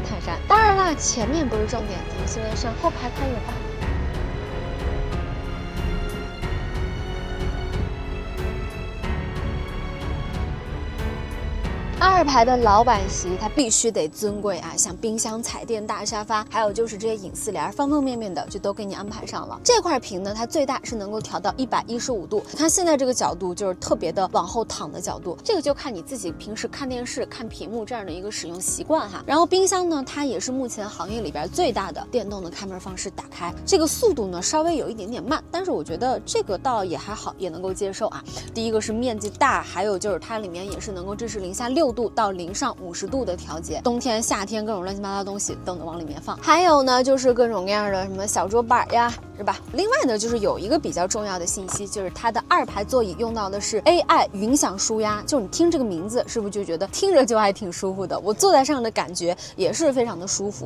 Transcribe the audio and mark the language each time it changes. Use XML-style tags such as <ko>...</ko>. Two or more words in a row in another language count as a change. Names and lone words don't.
<zh>當然啦，前面不是重點，咱們現在上後排看一眼吧。2排的老板席，它必須得尊貴啊，像冰箱、彩電、大沙發，還有就是這些隱私簾，方方面面的就都給你安排上了。這塊屏呢，它最大是能夠調到115度。你看現在這個角度就是特別的往後躺的角度，這個就看你自己平時看電視、看屏幕這樣的一個使用習慣哈。然後冰箱呢，它也是目前行業裡邊最大的電動的開門方式打開，這個速度呢稍微有一點點慢，但是我覺得這個倒也還好，也能夠接受啊。第一個是面積大，還有就是它裡面也是能夠支持零下6度到0上50度的調節，冬天夏天各種亂七八糟東西都能往裡面放。還有呢，就是各種各樣的什麼小桌板呀，是吧？另外呢，就是有一個比較重要的信息，就是它的2排座椅用到的是 AI 雲響舒壓，就你聽這個名字是不是就覺得聽着就還挺舒服的？我坐在上的感覺也是非常的舒服。</zh>